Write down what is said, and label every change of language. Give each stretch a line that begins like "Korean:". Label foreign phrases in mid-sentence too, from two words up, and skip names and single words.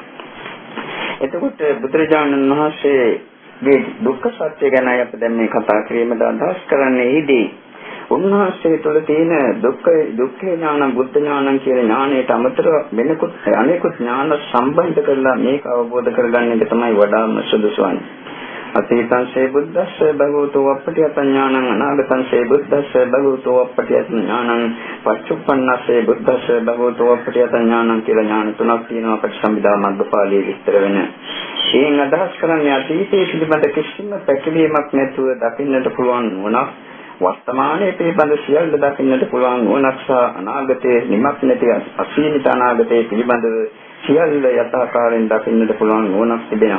Sinhala: එතකොට බුදුරජාණන් වහන්සේගේ දුක්ඛ සත්‍ය ගැන අපි දැන් මේ කතා කිරීමට අදහස් කරන්නේ ඊදී උන්වහන්සේ තුළ තියෙන දුක්ඛ ඥාන, බුද්ධ ඥාන කියන ඥානයට අමතරව වෙනකුත් අනෙකුත් ඥාන සම්බන්ධ කරලා මේක අවබෝධ කරගන්න එක තමයි වඩාම සුදුසු වන්නේ.
Pali: අතීතං සේ බුද්දස්ස භගවතෝ අප්පටියත ඥානං, අනාගතං සේ බුද්දස්ස භගවතෝ අප්පටියත ඥානං, පච්චුප්පන්නස්සේ බුද්දස්ස භගවතෝ අප්පටියත ඥානං
Sinhala: කියලා ඥාන තුනක් තියෙනවා පටිසම්භිදා මග්ගපාළියේ විස්තර වෙන. ඒන් අදහස් කරන්නේ අතීතයේ පිළිබඳ කිසිම පැකිලීමක් නැතුව දකින්නට පුළුවන් වුණා. වර්තමානයේ පිළිබඳ සියල්ල දකින්නට පුළුවන් නුවණක් සහ අනාගතයේ නිමක් නැති අසීමිත අනාගතයේ පිළිබඳව සියල්ල යථාකාරයෙන් දකින්නට පුළුවන් නුවණක් තිබෙනවා.